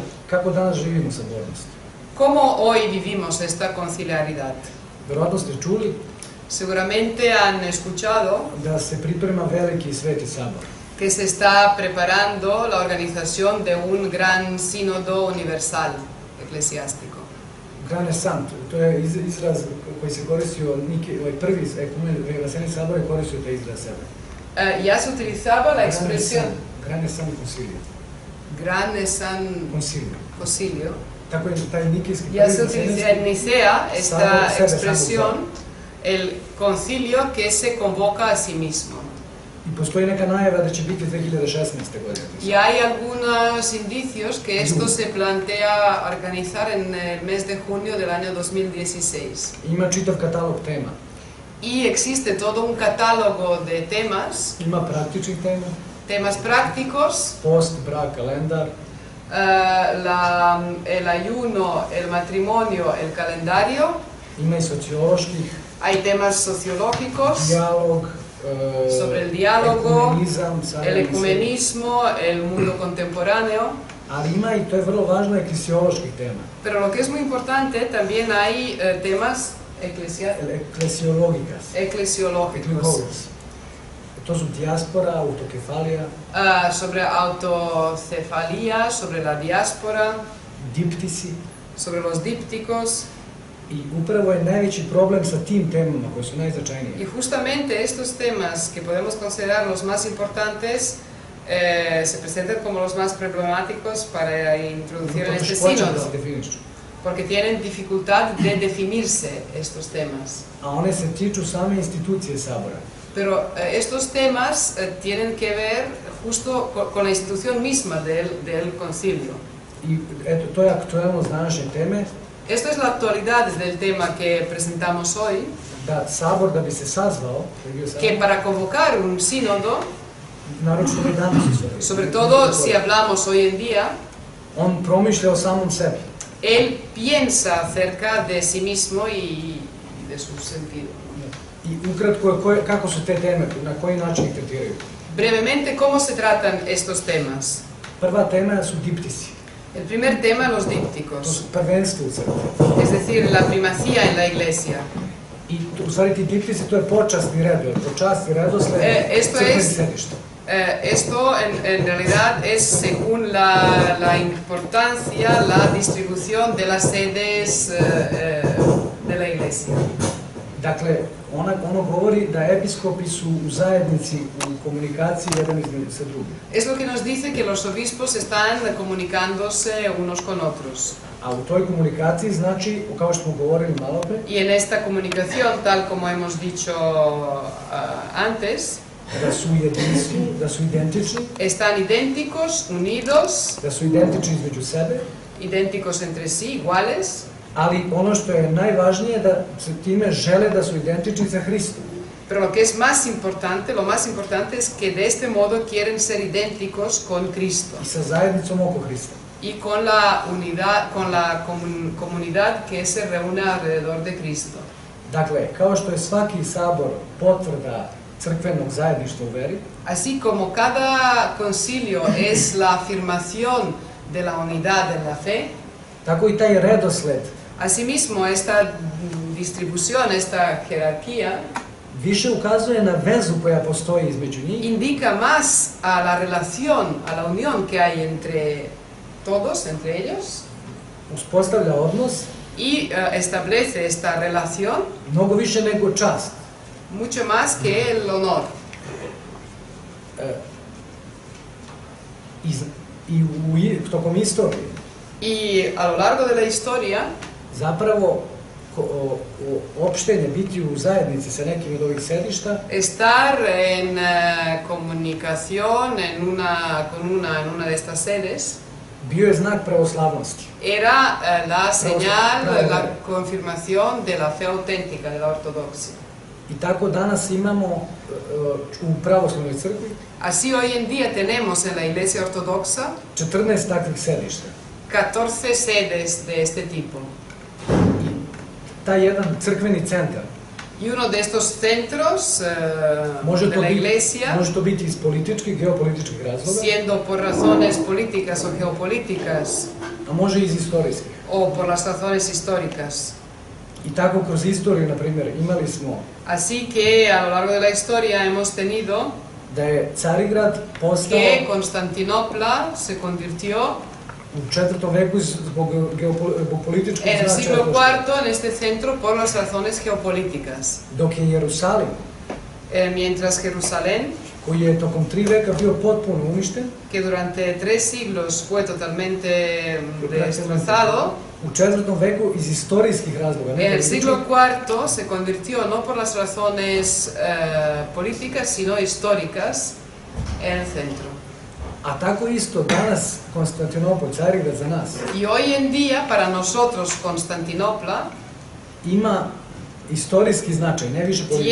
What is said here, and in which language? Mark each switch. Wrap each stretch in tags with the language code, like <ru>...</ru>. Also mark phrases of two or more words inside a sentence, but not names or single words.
<sr>Kako danas živimo sabornost?</sr> <es>¿Cómo hoy vivimos esta conciliaridad?</es> <sr>Verovatno ste čuli</sr> <es>Seguramente han escuchado</es> <sr>da se priprema veliki sveti sabor.</sr> <es>que se está preparando la organización de un gran sínodo universal eclesiástico.</es> <sr>Grane sant, to je izraz koji se koristio, prvi ekumenski sabor je koristio taj izraz sebe.</sr> <es>Ya se utilizaba la expresión Grane sant concilio. Grande San Concilio.</es> <sr>Tako je taj nikijski</sr> <es>Ya se utiliza en Nicea esta expresión, el concilio que se convoca a sí mismo.</es> <sr>I postoji neka najava da će biti 2016. godine.</sr> <es>Y hay algunos indicios que esto se plantea organizar en el mes de junio del año 2016.</es> <sr>Ima čitav katalog tema.</sr> <es>Y existe todo un catálogo de temas,</es> <sr>Ima praktičnih tema,</sr> <es>temas prácticos,</es> <sr>post, brak, kalendar,</sr> <es>el ayuno, el matrimonio, el calendario.</es> <sr>ima i socioloških,</sr> <es>Hay temas sociológicos</es> <sr>dijalog,</sr> <es>sobre el diálogo,</es> <sr>ekumenizam,</sr> <es>el ecumenismo, el mundo contemporáneo.</es> <sr>ali ima i, to je vrlo važno, eklesioloških tema.</sr> <es>Pero lo que es muy importante, también hay temas eclesiológicos.</es> <sr>To su dijaspora, autokefalija,</sr> <es>Sobre autocefalía, sobre la diáspora,</es> <sr>diptisi.</sr> <es>sobre los dípticos.</es> <sr>I upravo je najveći problem sa tim temama koje su</sr> <es>Y</es> <sr>najznačajnije.</sr> <es>justamente estos temas que podemos considerar los más importantes se presentan como los más problemáticos para introducir en este sínodo, porque tienen dificultad de definirse estos temas.</es> <sr>A one se tiču same institucije sabora.</sr> <es>Pero estos temas tienen que ver justo con la institución misma del concilio.</es> <sr>I eto, to je aktuelnost današnje teme,</sr> <es>Esto es la actualidad del tema que presentamos hoy,</es> <sr>da sabor, da bi se sazvao,</sr> <es>que para convocar un sínodo,</es> <sr>naročito mi danas,</sr> <es>sobre todo si hablamos hoy en día,</es> <sr>on promišlja o samom sebi.</sr> <es>él piensa acerca de sí mismo y de su sentido.</es> <sr>I ukratko, kako su te teme, na koji način ih tretiraju.</sr> <es>Brevemente, ¿cómo se tratan estos temas?</es> <sr>Prva tema su diptisi.</sr> <es>El primer tema, los</es> <sr>To</sr> <es>dípticos,</es> <sr>su prvenstvo u crkvi.</sr> <es>es decir, la primacía en la iglesia.</es> <sr>I u stvari ti diptisi, to je počasni red, počasti redosled crkvenih sedišta.</sr> <es>Esto en realidad es según la importancia, la distribución de las sedes de la iglesia.</es> <sr>Dakle, ono govori da episkopi su u zajednici, u komunikaciji jedan sa drugim.</sr> <es>Es lo que nos dice que los obispos están comunicándose unos con otros.</es> <sr>A u toj komunikaciji znači, kao što smo govorili malo pre,</sr> <es>Y en esta comunicación, tal como hemos dicho antes,</es> <sr>da su jedinstveni, da su identični,</sr> <es>están idénticos, unidos,</es> <sr>da su identični između sebe</sr> <es>idénticos entre sí, iguales,</es> <sr>ali ono što je najvažnije da se time žele da su identični sa Hristom.</sr> <es>pero lo que es más importante, lo más importante es que de este modo quieren ser idénticos con Cristo</es> <sr>I sa zajednicom oko Hrista.</sr> <es>y con la unidad, con la comunidad que se reúne alrededor de Cristo.</es> <sr>Dakle, kao što je svaki sabor potvrda crkvenog zajedništva u veri,</sr> <es>Así como cada concilio es la afirmación de la unidad en la fe,</es> <sr>tako i taj redosled</sr> <es>asimismo esta distribución, esta jerarquía,</es> <sr>više ukazuje na vezu koja postoji između njih</sr> <es>indica más a la relación, a la unión que hay entre todos, entre ellos,</es> <sr>uspostavlja odnos</sr> <es>y establece esta relación</es> <sr>mnogo više nego čast.</sr> <es>mucho más que el honor.</es> <sr>Tokom istorije</sr> <es>Y a lo largo de la historia,</es> <sr>zapravo opštenje, biti u zajednici sa nekim od ovih sedišta</sr> <es>estar en comunicación con una de estas sedes</es> <sr>bio je znak pravoslavnosti.</sr> <es>era la señal, la confirmación de la fe auténtica, de la ortodoxia.</es> <sr>I tako danas imamo u pravoslavnoj crkvi</sr> <es>Así hoy en día tenemos en la Iglesia Ortodoxa</es> <sr>14 takvih sedišta.</sr> <es>14 sedes de este tipo.</es> <sr>Taj jedan crkveni centar</sr> <es>Y uno de estos centros</es> <sr>može</sr> <es>de la Iglesia,</es> <sr>to biti iz političkih, geopolitičkih razloga,</sr> <es>siendo por razones políticas o geopolíticas</es> <sr>a može i iz istorijskih.</sr> <es>o por las razones históricas.</es> <sr>I tako kroz istoriju, na primjer, imali smo</sr> <es>Así que a lo largo de la historia hemos tenido</es> <sr>da je Carigrad postao</sr> <es>que Constantinopla se convirtió</es> <sr>u 4. veku zbog političkog</sr> <es>en el siglo</es> <sr>značaja,</sr> <es>IV en este centro por las razones geopolíticas.</es> <sr>dok je Jerusalim,</sr> <es>Mientras Jerusalén,</es> <sr>koji je tokom 3 veka bio potpuno uništen,</sr> <es>que durante 3 siglos fue totalmente destrozado,</es> <sr>u 4. veku iz istorijskih razloga, ne</sr> <es>en el</es> <sr>političkih,</sr> <es>siglo IV se convirtió no por las razones políticas, sino históricas en el centro.</es> <sr>a tako isto danas Konstantinopol, Carigrad za nas,</sr> <es>Y hoy en día, para nosotros, Constantinopla</es> <sr>ima istorijski značaj, ne više politički.</sr>